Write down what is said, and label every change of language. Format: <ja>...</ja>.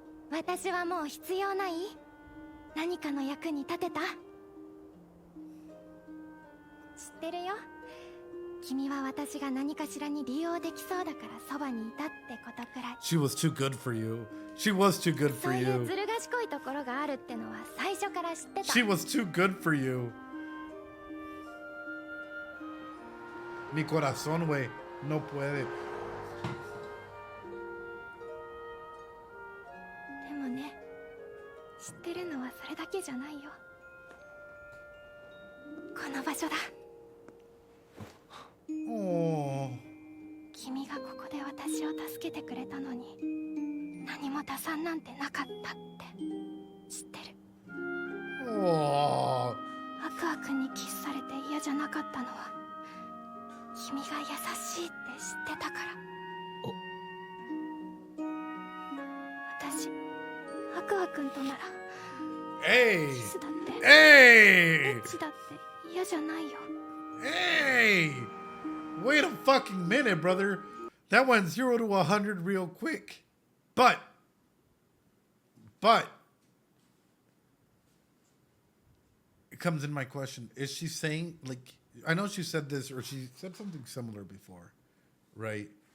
<ja>私はもう必要ない何かの役に立てた知ってるよ君は私が何かしらに利用できそうだからそばにいたってことくらい</ja> <en>She was too good for you. She was too good</en> <ja>そ</ja> <en>for</en> <ja>ういう</ja> <en>you.</en> <ja>ずる賢いところがあるってのは最初から知ってた</ja> <en>She was too good for you.</en> <es>Mi corazón, güey, no puede.</es> <ja>でもね知ってるのはそれだけじゃないよこの場所だ Oh. 君がここで私を助けてくれたのに何も打算なんてなかったって知ってる Oh. アクア君にキスされて嫌じゃなかったのは君が優しいって知ってたから私アクア君となら</ja> <en>Hey.</en> <ja>キスだって</ja> <en>Hey.</en> <ja>エッチだって嫌じゃないよ</ja> <en>Hey. Wait a fucking minute, brother. That went 0 to 100 real quick. But it comes in my question. Is she saying, like, I know she said this or she said something similar before, right?</en>